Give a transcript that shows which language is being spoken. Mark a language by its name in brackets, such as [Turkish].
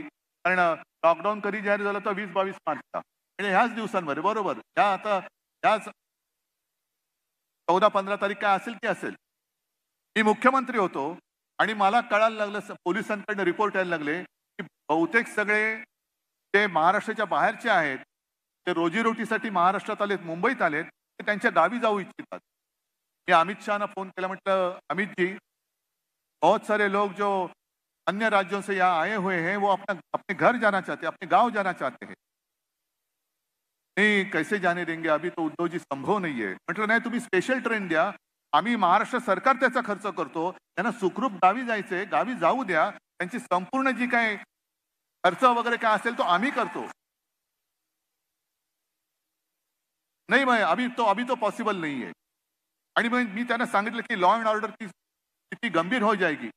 [Marathi] कारण लॉकडाऊन कधी जाहीर झालं तर 20-22 मार्चचा, म्हणजे ह्याच दिवसांमध्ये बरोबर ह्याच 14-15 तारीख काय असेल ती असेल. मी मुख्यमंत्री होतो आणि मला कळायला लागलं, पोलिसांकडनं रिपोर्ट यायला लागले की बहुतेक सगळे ते महाराष्ट्राच्या बाहेरचे आहेत, ते रोजीरोटीसाठी महाराष्ट्रात आलेत, मुंबईत आलेत, ते त्यांच्या गावी जाऊ इच्छितात. मी अमित शहाना फोन केला, म्हटलं [Hindi] अमित जी, बहुत सारे लोग जो अन्य राज्यों से यहाँ आए हुए हैं वो अपने घर जाना चाहते हैं, अपने गांव जाना चाहते हैं. नहीं, कैसे जाने देंगे, अभी तो उद्धव जी संभव नहीं है. [Marathi] म्हटलं नाही, तुम्ही स्पेशल ट्रेन द्या, आम्ही महाराष्ट्र सरकार त्याचा खर्च करतो, त्यांना सुखरूप गावी जायचंय, गावी जाऊ द्या. त्यांची संपूर्ण जी काय खर्च वगैरे काय असेल तो आम्ही करतो. नाही मग [Hindi] अभी तो पॉसिबल नहीं है. [Marathi] आणि मग मी त्यांना सांगितलं की लॉ अँड ऑर्डर की किती गंभीर [Hindi] हो जाएगी.